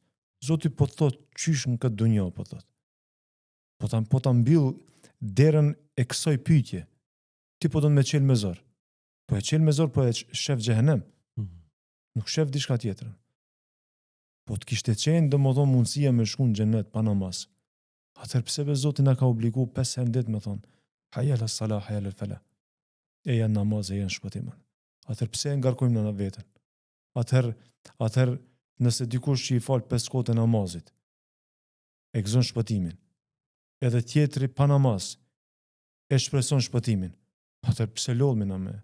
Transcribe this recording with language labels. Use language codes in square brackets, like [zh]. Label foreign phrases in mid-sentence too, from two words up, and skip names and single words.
[sq] Zoti po thot qysh në këtë dunjë po thot. Po ta mbyll derën e kësaj pyetje. Ti po do me qel me zor. Po e qel me zor, po e shef xhehenem. Nuk shef diçka tjetër. Po të kishte qenë domodin mundësia me shku në xhenet pa namaz. Atëherë pse be Zoti na ka obligu 5 herë në ditë me thonë, [ar] حي على الصلاة، حي على الفلاح. [sq] E janë namaz, e janë shpëtim. Atëherë pse e ngarkojmë në veten? Atëherë nëse dikush që i fal 5 kohë të namazit, e gëzon shpëtimin, edhe tjetri pa namaz, e shpreson shpëtimin, atëherë pse lodhemi na me?